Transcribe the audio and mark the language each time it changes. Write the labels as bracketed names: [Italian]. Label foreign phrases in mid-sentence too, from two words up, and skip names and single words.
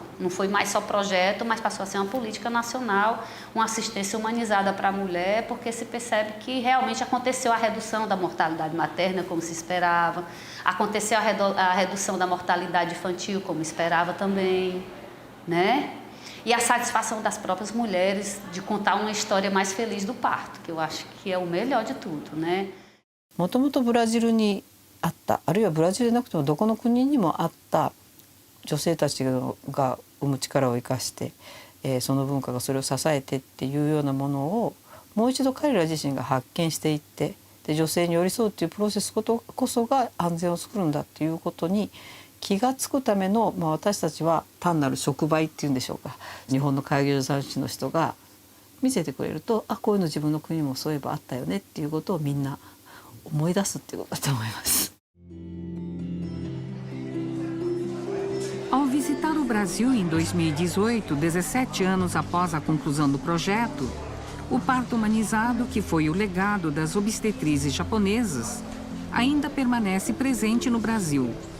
[Portuguese] Não foi mais só projeto, mas passou a ser uma política nacional, uma assistência humanizada para a mulher, porque se percebe que realmente aconteceu a redução da mortalidade materna, como se esperava, aconteceu a redução da mortalidade infantil, como esperava também, né? E a satisfação das próprias mulheres de contar uma história mais feliz do parto, que eu acho que é o melhor de tudo, né? [Japanese] もともとブラジルにあった、あるいはブラジルでなくてもどこの国にもあった女性たちが生む力を生かして、その文化がそれを支えてっていうようなものをもう一度彼ら自身が発見していって、で女性に寄り添うっていうプロセスこそが安全を作るんだっていうことに気が付くための、私たちは単なる触媒っていうんでしょうか、日本の介護助産師の人が見せてくれると、あ、こういうの自分の国もそういえばあったよねっていうことをみんな思い出すっていうことだと思います。 [Portuguese] Ao visitar o Brasil em 2018, 17 anos após a conclusão do projeto, o parto humanizado, que foi o legado das obstetrizes japonesas, ainda permanece presente no Brasil.